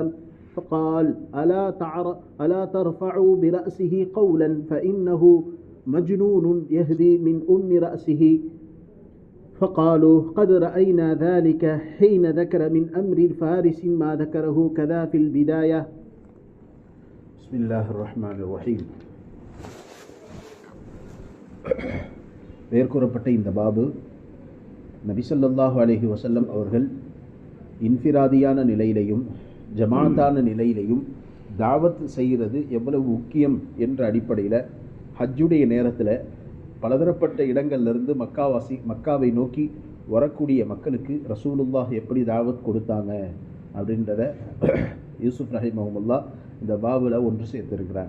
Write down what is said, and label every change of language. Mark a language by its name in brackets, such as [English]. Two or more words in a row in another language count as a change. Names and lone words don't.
[Arabic] فقال ألا ترفعوا برأسه قولا فإنه مجنون يهدي من أم رأسه. فقالوا قد رأينا ذلك حين ذكر من أمر الفارس ما ذكره كذا في البداية. بسم الله الرحمن الرحيم. [Tamil] மேற்கூறப்பட்ட இந்த பாபு நபி [Arabic] صلى الله عليه وسلم [Tamil] அவர்கள் இன்ஃபிராதியான நிலையிலையும் ஜமாத்தான நிலையிலையும் தாவத் செய்கிறது எவ்வளவு முக்கியம் என்ற அடிப்படையில் ஹஜ்ஜுடைய நேரத்தில் பலதரப்பட்ட இடங்கள்லேருந்து மக்காவை நோக்கி வரக்கூடிய மக்களுக்கு ரசூலுல்லாஹ் எப்படி தாவத் கொடுத்தாங்க அப்படின்றத யூசுப் ரஹிமஹுல்லாஹ் இந்த பாபுல ஒன்று சேர்த்திருக்கிறாங்க.